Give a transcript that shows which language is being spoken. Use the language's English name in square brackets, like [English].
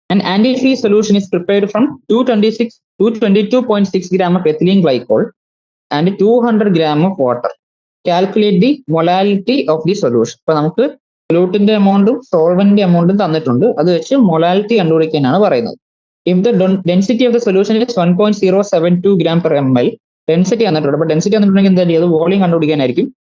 [English] An antifreeze solution is prepared from 222.6 gram of ethylene glycol and 200 gram of water. Calculate the molality of the solution. [Malayalam] അപ്പൊ നമുക്ക് സൊല്യൂട്ടിന്റെ എമൗണ്ടും സോൾവെന്റിന്റെ എമൗണ്ടും തന്നിട്ടുണ്ട്. അത് വെച്ച് മൊലാലിറ്റി കണ്ടുപിടിക്കാനാണ് പറയുന്നത്. [English] If the density of the solution is 1.072 gram per ml, [Malayalam] density തന്നിട്ടുണ്ട്. അപ്പൊ density തന്നിട്ടുണ്ടെങ്കിൽ എന്താ ചെയ്യുക? വോളിയം കണ്ടുപിടിക്കാനായിരിക്കും.